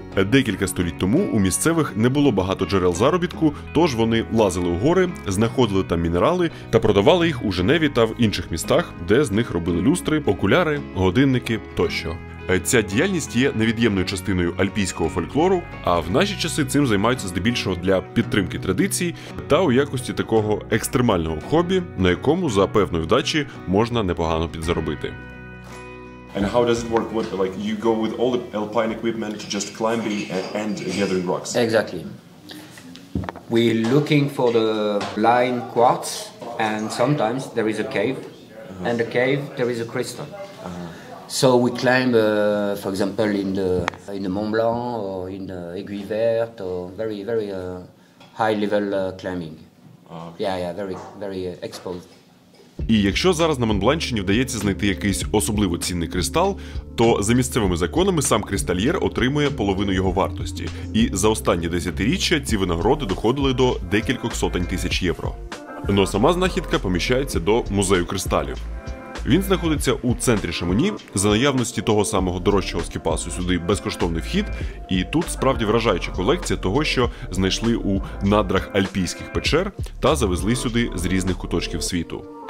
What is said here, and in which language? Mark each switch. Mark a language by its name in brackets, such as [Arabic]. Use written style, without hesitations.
[Ukrainian] Декілька століть тому у місцевих не було багато джерел заробітку, тож вони лазили у гори, знаходили там мінерали та продавали їх у Женеві та в інших містах, де з них робили люстри, окуляри, годинники тощо. Ця діяльність є невід'ємною частиною альпійського фольклору, а в наші часи цим займаються здебільшого для підтримки традицій та у якості такого екстремального хобі, на якому за певної вдачі можна непогано підзаробити. [English] And how does it work? What, like you go with all the alpine equipment to just climbing and gathering rocks? Exactly. We're looking for the line quartz, and sometimes there is a cave, and the cave there is a crystal. So we climb, for example, in the Mont Blanc or in the Aiguille Verte, or very high level climbing. Yeah, very exposed. [Ukrainian] І якщо зараз на Монбланщині вдається знайти якийсь особливо цінний кристал, то за місцевими законами сам кристальєр отримує половину його вартості. І за останні десятиріччя ці винагороди доходили до декількох сотень тисяч євро. Но сама знахідка поміщається до музею кристалів. Він знаходиться у центрі Шамоні, за наявності того самого дорожчого скіпасу сюди безкоштовний вхід, і тут справді вражаюча колекція того, що знайшли у надрах альпійських печер та завезли сюди з різних куточків світу.